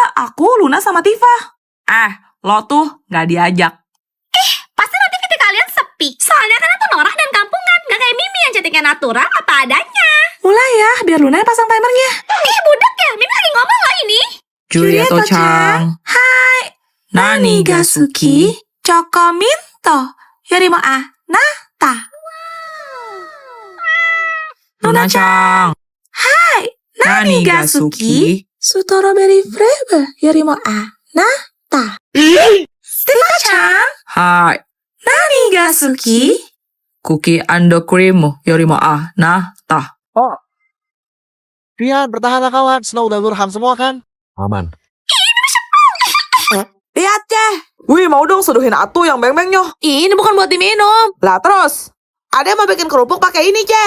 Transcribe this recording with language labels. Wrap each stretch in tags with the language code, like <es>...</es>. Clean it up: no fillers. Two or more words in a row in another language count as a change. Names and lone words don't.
<id>Aku, Luna, sama Tifa. Lo tuh gak diajak. Pasti nanti VT kalian sepi. Soalnya kan aku norak dan kampungan. Gak kayak Mimi yang cantiknya natural apa adanya. Mulai ya, biar Luna yang pasang timernya. Budak ya, Mimi lagi ngomong loh ini.</id> <ja>Juliet-chan. Hai. 何が好き、チョコミント、よりもあなた. Luna-chan. Hai. 何が好き,</ja> <en>Strawberry Flavor,</en> <ja>よりもあなた. Tifa-chan. Hai. 何が好き,</ja> <en>Cookie and Cream,</en> <ja>よりもあなた.</ja> <id>Rian, bertahanlah kawan. Snow udah lurham semua kan? Aman. Lihat Ceh. Wih, mau dong seduhin atu yang beng-bengnya. Ini bukan buat diminum. Lah terus, ada yang mau bikin kerupuk pakai ini Ceh.</id>